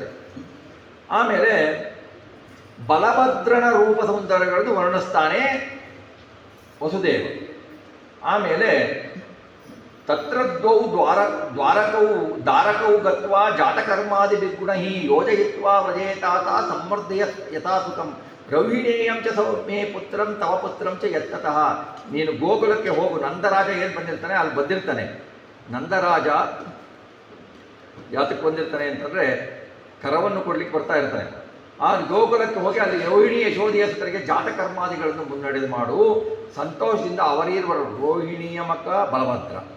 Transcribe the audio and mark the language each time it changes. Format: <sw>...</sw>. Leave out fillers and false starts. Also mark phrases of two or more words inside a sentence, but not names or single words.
<kn>ಆಮೇಲೆ ಬಲಭದ್ರನ ರೂಪ ಸೌಂದರ್ಯಗಳನ್ನು ವರ್ಣಿಸ್ತಾನೆ ವಸುದೇವ.</kn> <sa>ಆಮೇಲೆ ತತ್ರದ್ವೌ ದ್ವಾರಕೌ ಗತ್ವಾ ಜಾತಕರ್ಮಾದಿಭಿರ್ಗುಣೈಃ ಯೋಜಯಿತ್ವಾ ವ್ರಜೇತಾತ ಸಂವರ್ಧಯ ಯಥಾ ಸುಖಂ ರೌಹಿಣೇಯಂ ಚ ಸೌಮ್ಯೇ ಪುತ್ರಂ ತವ ಪುತ್ರಂ ಚ ಯತ್ನತಃ.</sa> <kn>ನೀನು ಗೋಕುಲಕ್ಕೆ ಹೋಗು. ನಂದರಾಜ ಏನು ಬಂದಿರ್ತಾನೆ ಅಲ್ಲಿ ಬಂದಿರ್ತಾನೆ. ನಂದರಾಜ ಯಾತಕ್ಕೆ ಬಂದಿರ್ತಾನೆ ಅಂತಂದರೆ ಕರವನ್ನು ಕೊಡ್ಲಿಕ್ಕೆ ಬರ್ತಾ ಇರ್ತಾನೆ. ಆ ಗೋಕುಲಕ್ಕೆ ಹೋಗಿ ಅಲ್ಲಿ ರೋಹಿಣಿ ಯಶೋಧಿಯ ಸುತರಿಗೆ ಜಾತಕರ್ಮಾದಿಗಳನ್ನು ಮುನ್ನಡೆದು ಮಾಡು. ಸಂತೋಷದಿಂದ ಅವರೀರ್ವರು ರೋಹಿಣಿಯ ಮಕ್ಕ ಬಲಭದ್ರ.</kn>